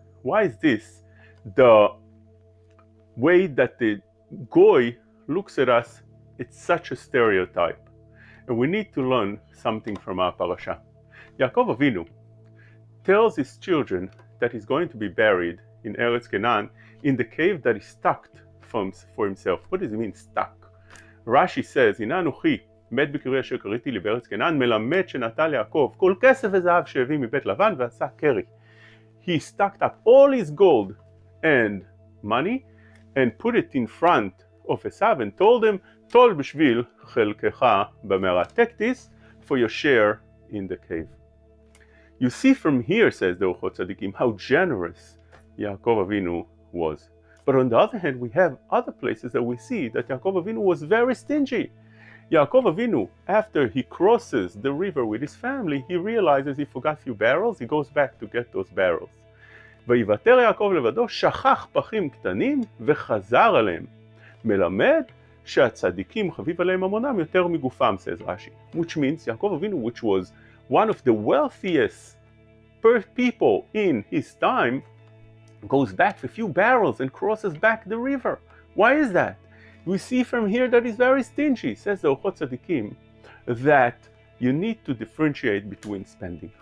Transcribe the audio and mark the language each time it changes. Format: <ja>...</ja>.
<en>Why is this the way that the Goy looks at us? It's such a stereotype. And we need to learn something from our parasha. Yaakov Avinu tells his children that he's going to be buried in Eretz Canaan in the cave that is stuck for himself. What does it mean, stuck?</en> <he>Rashi says, הנה אנוכי מת בקרי אשר קריתי לי בארץ כנען, מלמד שנטל יעקב כל כסף וזהב שהביא מבית לבן ועשה קרי.</he> <en>He stacked up all his gold and money and put it in front of Esav and told him,</en> <he>טול בשביל חלקך במערה.</he> <en>Take this for your share in the cave. You see from here, says the Orchot Tzadikim, how generous Yaakov Avinu was. But on the other hand, we have other places that we see that Yaakov Avinu was very stingy. Yaakov Avinu, after he crosses the river with his family, he realizes he forgot a few barrels. He goes back to get those barrels.</en> <he>ויוותר יעקב לבדו, שכח פחים קטנים וחזר עליהם. מלמד שהצדיקים חביב עליהם ממונם יותר מגופם,</he> <en>says Rashi. Which means Yaakov Avinu, which was one of the wealthiest people in his time, goes back for a few barrels and crosses back the river. Why is that? We see from here that he's very stingy. Says the Orchot Tzadikim that you need to differentiate between spending.</en>